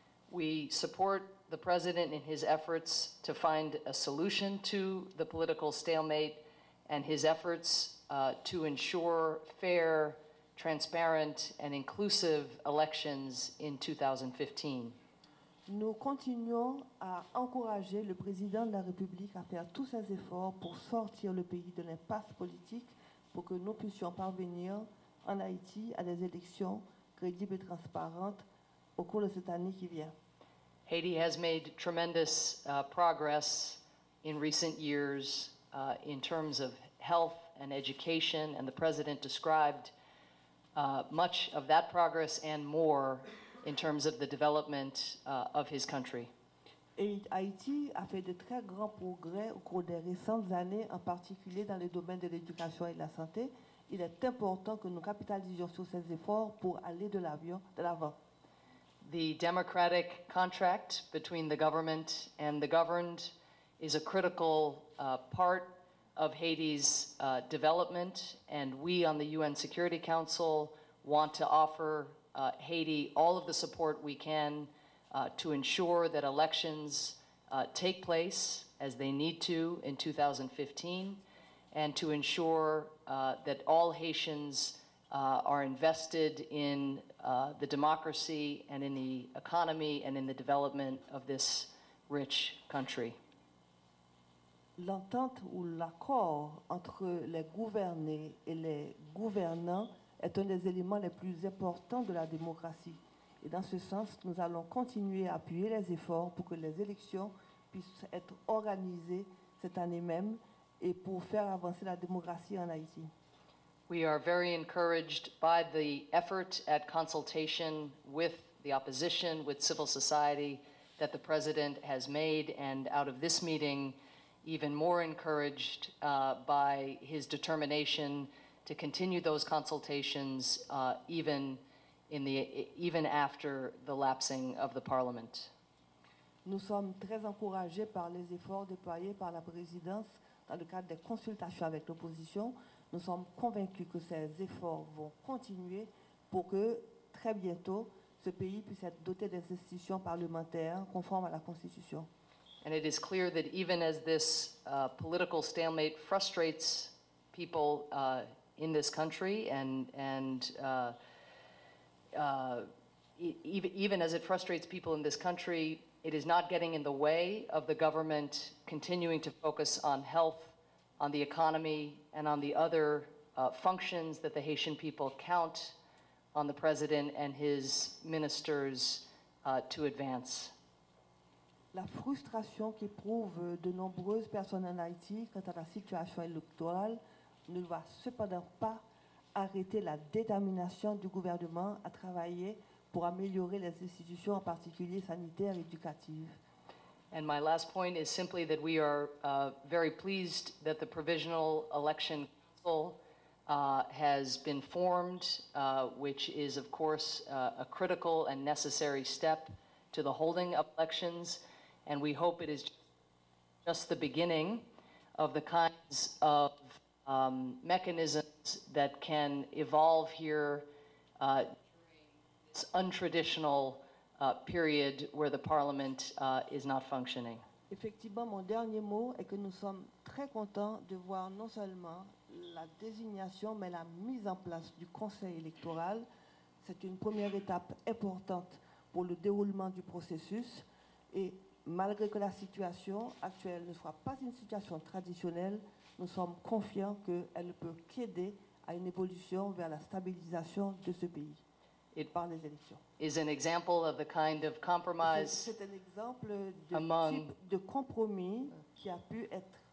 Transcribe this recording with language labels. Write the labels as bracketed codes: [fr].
[en] We support the president in his efforts to find a solution to the political stalemate and his efforts to ensure fair, transparent, and inclusive elections in 2015. [fr] Nous continuons à encourager le président de la République à faire tous ses efforts pour sortir le pays de l'impasse politique pour que nous puissions parvenir en Haïti à des élections crédibles et transparentes au cours de cette année qui vient. [en] Haiti has made tremendous progress in recent years in terms of health and education, and the president described much of that progress and more in terms of the development of his country. [fr] Et Haïti a fait de très grands progrès au cours des récentes années, en particulier dans les domaines de l'éducation et de la santé. Il est important que nous capitalisions sur ces efforts pour aller de l'avant. [en] The democratic contract between the government and the governed is a critical part of Haiti's development, and we on the UN Security Council want to offer Haiti all of the support we can to ensure that elections take place as they need to in 2015, and to ensure that all Haitians are invested in the democracy and in the economy and in the development of this rich country. [fr] L'entente ou l'accord entre les gouvernés et les gouvernants est un des éléments les plus importants de la démocratie. Et dans ce sens, nous allons continuer à appuyer les efforts pour que les élections puissent être organisées cette année même et pour faire avancer la démocratie en Haïti. [en] We are very encouraged by the effort at consultation with the opposition, with civil society that the president has made, and out of this meeting, even more encouraged by his determination to continue those consultations even after the lapsing of the parliament. [fr] Nous sommes très encouragés par les efforts déployés par la présidence dans le cadre des consultations avec l'opposition. Nous sommes convaincus que ces efforts vont continuer pour que très bientôt ce pays puisse être doté des institutions parlementaires conformes à la Constitution. [en] And it is clear that even as this political stalemate frustrates people in this country, even as it frustrates people in this country, it is not getting in the way of the government continuing to focus on health, on the economy, and on the other functions that the Haitian people count on the president and his ministers to advance. [fr] La frustration qu'éprouvent de nombreuses personnes en Haïti quant à la situation électorale ne doit cependant pas arrêter la détermination du gouvernement à travailler pour améliorer les institutions, en particulier sanitaires et éducatives. [en] And my last point is simply that we are very pleased that the Provisional Election Council has been formed, which is, of course, a critical and necessary step to the holding of elections. And we hope it is just the beginning of the kinds of mechanisms that can evolve here during this untraditional period where the Parliament is not functioning. [fr] Effectivement, mon dernier mot est que nous sommes très contents de voir non seulement la désignation, mais la mise en place du Conseil électoral. C'est une première étape importante pour le déroulement du processus. Et malgré que la situation actuelle ne soit pas une situation traditionnelle, nous sommes confiants qu'elle ne peut qu'aider à une évolution vers la stabilisation de ce pays par les élections. [en] Is an example of the kind of compromise [fr] C'est un exemple de [en] among- [fr] type de compromis qui a pu être